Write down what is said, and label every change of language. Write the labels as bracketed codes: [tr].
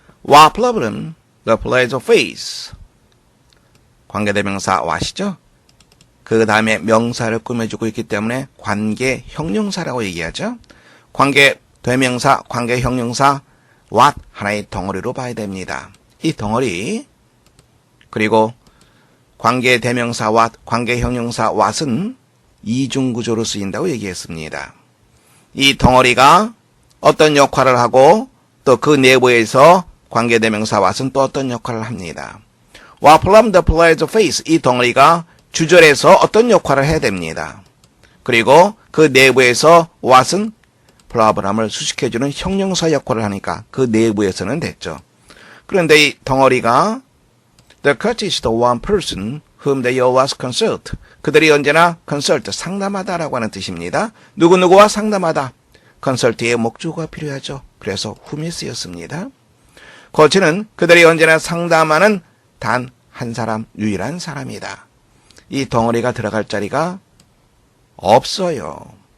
[en] What problem the players face? [ko] 관계대명사 what이죠? 그 다음에 명사를 꾸며주고 있기 때문에 관계 형용사라고 얘기하죠. 관계대명사, 관계 형용사 what 하나의 덩어리로 봐야 됩니다. 이 덩어리 그리고 관계대명사 what, 관계 형용사 what은 이중구조로 쓰인다고 얘기했습니다. 이 덩어리가 어떤 역할을 하고 또 그 내부에서 관계대명사 what은 또 어떤 역할을 합니다. [en] What problem the players face? [ko] 이 덩어리가 주절에서 어떤 역할을 해야 됩니다. 그리고 그 내부에서 what은 problem을 수식해주는 형용사 역할을 하니까 그 내부에서는 됐죠. 그런데 이 덩어리가 [en] The coach is the one person whom they always consult. [ko] 그들이 언제나 consult, 상담하다라고 하는 뜻입니다. 누구누구와 상담하다. consult의 목적어가 필요하죠. 그래서 whom이 쓰였습니다. 코치는 그들이 언제나 상담하는 단 한 사람, 유일한 사람이다. 이 덩어리가 들어갈 자리가 없어요.